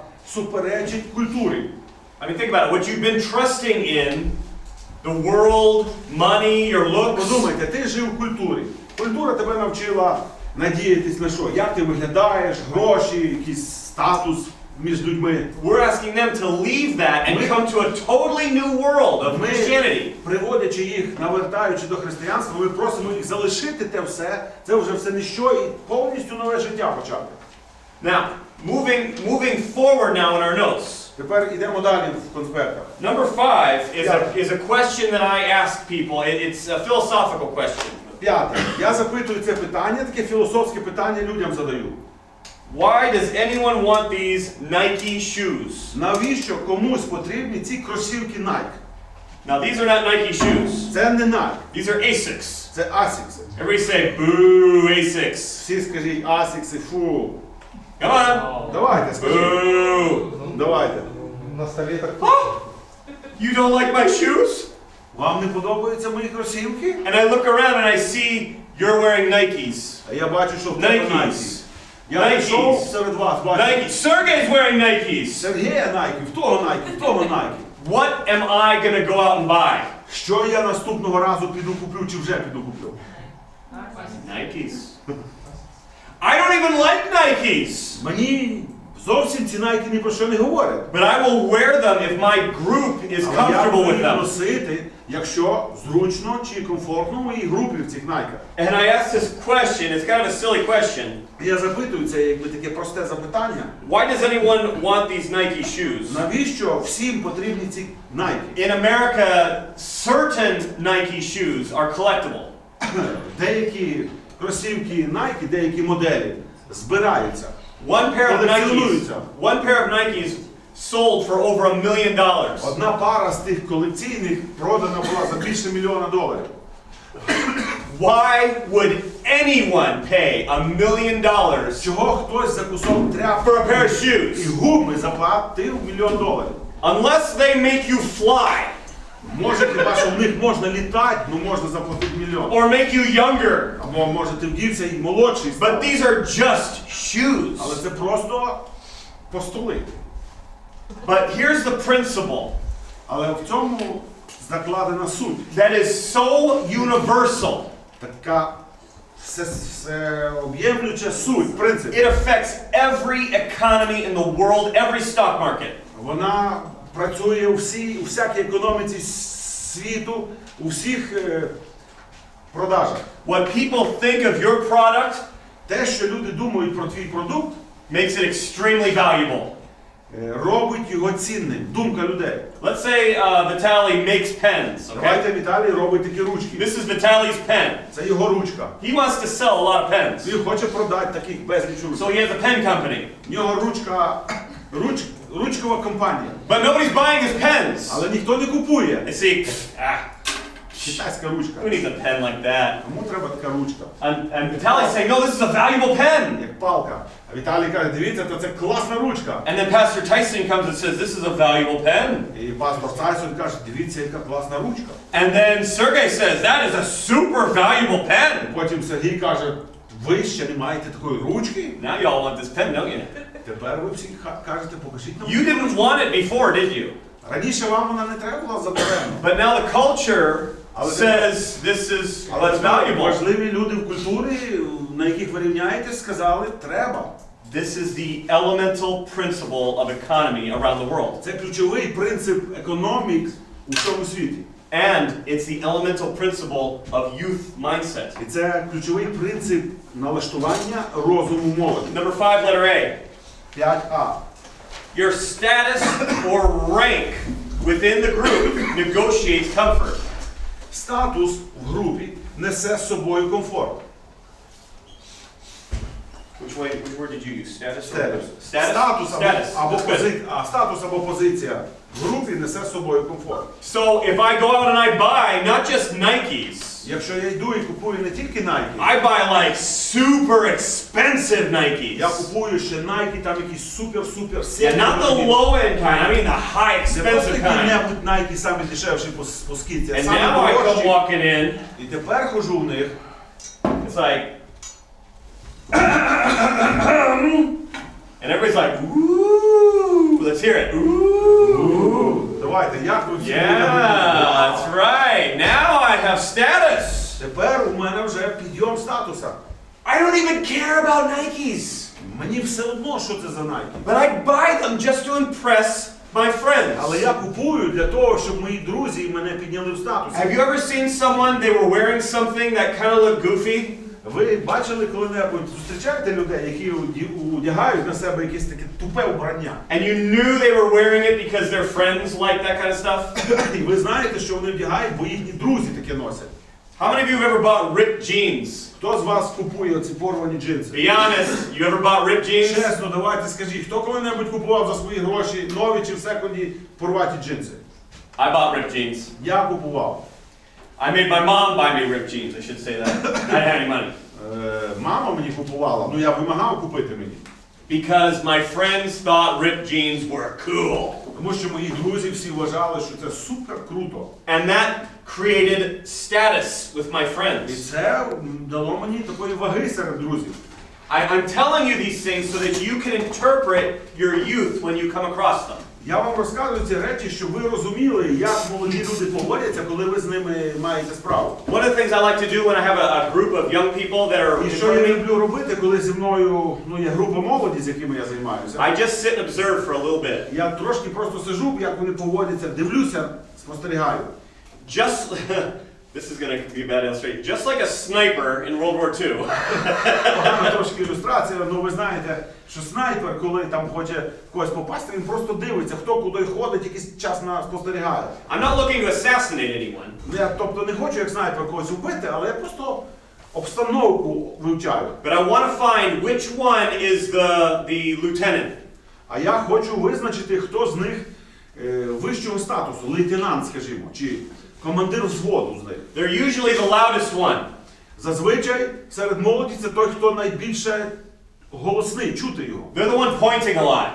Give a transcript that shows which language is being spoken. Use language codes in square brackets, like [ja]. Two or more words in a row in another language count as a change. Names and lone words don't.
[uk] суперечить культурі. [en] I mean, think about it. What you've been trusting in, the world, money, your looks. [uk] Подумайте, ти жив в культурі. Культура тебе навчила надіятись на що? Як ти виглядаєш, гроші, якийсь статус між людьми. [en] We're asking them to leave that and come to a totally new world of Christianity. [uk] Приводячи їх, навертаючи до християнства, ми просимо їх залишити те все, це вже все ніщо і повністю нове життя почати. [en] Now, moving forward now in our notes. [uk] Тепер йдемо далі в конспектах. [en] Number 5 is a question that I ask people. It's a philosophical question. [uk] П'яте. Я запитую це питання, таке філософське питання людям задаю. [en] Why does anyone want these Nike shoes? [uk] Навіщо комусь потрібні ці кросівки Nike? [en] Now these are not Nike shoes. [uk] Це не Nike. [en] These are Asics. [uk] Це Asics. [en] Everybody say, boo, Asics. [uk] Всі скажіть Asics, фу. [en] Come on. [uk] Давайте, скажіть. [en] Boo. [uk] Давайте. На столі так. [en] You don't like my shoes? [uk] Вам не подобаються мої кросівки? [en] And I look around and I see you're wearing Nikes. [uk] А я бачу, що в тебе Nikes. Nike. Я прийшов серед вас, бачу. [en] Nike. Sergey's wearing Nikes. [uk] Сергія Nike, в того Nike, в того Nike. [en] What am I going to go out and buy? [uk] Що я наступного разу піду куплю, чи вже піду куплю? [en] Nikes. I don't even like Nikes. [uk] Мені зовсім ці Nike ні про що не говорять. [en] But I will wear them if my group is [uk] Але я [en] comfortable with [uk] буду [en] them. [uk] носити, якщо зручно чи комфортно в моїй групі в цих Nike. [en] And I ask this question, it's kind of a silly question. [uk] Я запитую це, якби таке просте запитання. [en] Why does anyone want these Nike shoes? [uk] Навіщо всім потрібні ці Nike? [en] In America, certain Nike shoes are collectible. [uk] Деякі кросівки Nike, деякі моделі збираються. [en] One pair of Nikes sold for over $1 million. [uk] Одна пара з тих колекційних продана була за більше $1 мільйона. [en] Why would anyone pay $1 million [uk] Чого хтось за кусок тряпки [en] for a pair of [uk] і [en] shoes? [uk] гуми заплатив $1 мільйон? [en] Unless they make you fly [uk] Може, хіба що в них можна літати, ну можна заплатити $1 мільйон. [en] or make you younger. [uk] Або може ти вдівся і молодший став. [en] But these are just shoes. [uk] Але це просто постоли. [en] But here's the principle [uk] Але в цьому закладена суть. [en] that is so universal. [uk] Така всеоб'ємлюча суть, принцип. [en] It affects every economy in the world, every stock market. [uk] Вона працює у всякій економіці світу, у всіх продажах. [en] What people think of your product [uk] Те, що люди думають про твій продукт, [en] makes it extremely valuable. [uk] робить його цінним. Думка людей. [en] Let's say Vitaly makes pens, okay? [uk] Давайте Віталій робить такі ручки. [en] This is Vitaly's pen. [uk] Це його ручка. [en] He wants to sell a lot of pens. [uk] Він хоче продати таких безліч [en] So [uk] ручок. [en] he has a pen company. [uk] В нього ручкова компанія. [en] But nobody's buying his pens. [uk] Але ніхто не купує. [en] They say, [uk] Китайська ручка. [en] who needs a pen like that? [uk] Кому треба така ручка? [en] And Vitaly's saying, no, this is a valuable pen. [uk] Як палка. А Віталій каже, дивіться, то це класна ручка. [en] And then Pastor Tyson comes and says, this is a valuable pen. [uk] І пастор Тайсон каже, дивіться, яка класна ручка. [en] And then Sergey says, that is a super valuable pen. [uk] Потім Сергій каже, ви ще не маєте такої ручки? [en] Now you all want this pen, don't you? [uk] Тепер ви всі кажете, покажіть нам. [en] You didn't want it before, did you? [uk] Раніше вам вона не треба була задаремно. [en] But now the culture says this is what's valuable. [uk] Важливі люди в культурі, на яких ви рівняєтесь, сказали, треба. [en] This is the elemental principle of economy around the world. [uk] Це ключовий принцип економік у всьому світі. [en] And it's the elemental principle of youth mindset. [uk] І це ключовий принцип налаштування розуму молоді. [en] Number 5, letter A. [uk] 5А. [en] Your status or rank within the group negotiates comfort. [uk] Статус в групі несе з собою комфорт. [en] Which word did you use? Status? [uk] Статус. [en] Status? [uk] Статус або позиція в групі несе з собою комфорт. [en] So if I go out and I buy not just Nikes, [uk] Якщо я йду і купую не тільки Nike, [en] I buy like super expensive Nikes. [uk] я купую ще Nike, там якісь супер-супер [en] Yeah, [uk] сильні. [en] not the low end kind, I mean the high [uk] Не просто [en] expensive kind. [uk] які-небудь Nike самі дешевші по скидці, а [en] And [uk] самі [en] now I come [uk] дорожчі. [en] walking in, [uk] І тепер хожу в них, [en] it's like, and everybody's like, woo. let's hear it. Ooh. [uk] Давайте, як ви всі [en] Yeah, that's right. Now I have status. [uk] Тепер у мене вже підйом статуса. [en] I don't even care about Nikes. [uk] Мені все одно, що це за Nike. [en] But I buy them just to impress my friends. [uk] Але я купую для того, щоб мої друзі мене підняли в статусі. [en] Have you ever seen someone, they were wearing something that kind of looked goofy? [uk] Ви бачили коли-небудь, зустрічаєте людей, які одягають на себе якесь таке тупе вбрання? [en] And you knew they were wearing it because their friends like that kind of stuff? [uk] І ви знаєте, що вони вдягають, бо їхні друзі таке носять. [en] How many of you have ever bought ripped jeans? [uk] Хто з вас купує оці порвані джинси? [en] Be honest, you ever bought ripped jeans? [uk] Чесно, давайте скажіть, хто коли-небудь купував за свої гроші нові чи в секунді порваті джинси? [en] I bought ripped jeans. [uk] Я купував. [en] I made my mom buy me ripped jeans, I should say that. I didn't have any money. [uk] Мама мені купувала, ну я вимагав купити мені. [en] Because my friends thought ripped jeans were cool. [uk] Тому що мої друзі всі вважали, що це супер круто. [en] And that created status with my [uk] І [en] friends. [uk] це дало мені такої ваги серед друзів. [en] I'm telling you these things so that you can interpret your youth when you come across them. [uk] Я вам розказую ці речі, щоб ви розуміли, як молоді люди поводяться, коли ви з ними маєте справу. [en] One of the things I like to do when I have a group of young people that are [uk] І [en] in [uk] що [en] front [uk] я [en] of me, [uk] люблю робити, коли зі мною є група молоді, з якими я займаюся. [en] I just sit and observe for a little bit. [uk] Я трошки просто сиджу, як вони поводяться, дивлюся, спостерігаю. [en] Just, this is going to be a bad illustration, just like a sniper in World War II. [uk] Погана трошки ілюстрація, але ви знаєте, що снайпер, коли там хоче когось попасти, він просто дивиться, хто куди ходить, якийсь час спостерігає. [en] I'm not looking to assassinate anyone. [uk] Я, тобто, не хочу як снайпер когось вбити, але я просто обстановку вивчаю. [en] But I want to find which one is the lieutenant. [uk] А я хочу визначити, хто з них вищого статусу, лейтенант, скажімо, чи командир взводу з них. [en] They're usually the loudest one. [uk] Зазвичай серед молоді це той, хто найбільше голосний, чути його. [en] They're the one pointing a lot.